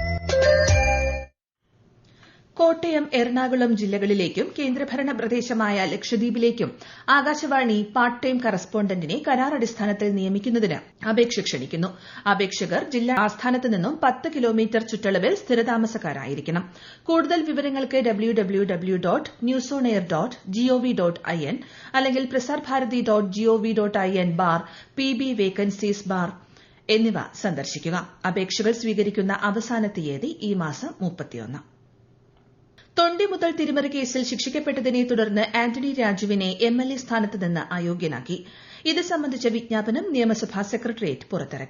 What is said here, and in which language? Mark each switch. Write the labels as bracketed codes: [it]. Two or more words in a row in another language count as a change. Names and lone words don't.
[ml] കോട്ടയം, എറണാകുളം ജില്ലകളിലേക്കും കേന്ദ്രഭരണ പ്രദേശമായ ലക്ഷദ്വീപിലേക്കും ആകാശവാണി [en] part time [ml] കറസ്പോണ്ടന്റിനെ കരാർ അടിസ്ഥാനത്തിൽ നിയമിക്കുന്നതിന് അപേക്ഷ ക്ഷണിക്കുന്നു. അപേക്ഷകർ ജില്ലാ ആസ്ഥാനത്ത് നിന്നും 10 കിലോമീറ്റർ ചുറ്റളവിൽ സ്ഥിരതാമസക്കാരായിരിക്കണം. കൂടുതൽ വിവരങ്ങൾക്ക് www.newsonair.gov.in അല്ലെങ്കിൽ prasarbharati.gov.in/PB Vacancies/ എന്നിവ സന്ദർശിക്കുക. അപേക്ഷകൾ സ്വീകരിക്കുന്ന അവസാന തീയതി ഈ മാസം 31. തൊണ്ടി മുതൽ തിരിമറി കേസിൽ ശിക്ഷിക്കപ്പെട്ടതിനെ തുടർന്ന് ആന്റണി രാജുവിനെ MLA സ്ഥാനത്ത് നിന്ന് അയോഗ്യനാക്കി. ഇത് സംബന്ധിച്ച വിജ്ഞാപനം നിയമസഭാ സെക്രട്ടേറിയറ്റ് പുറത്തിറക്കി.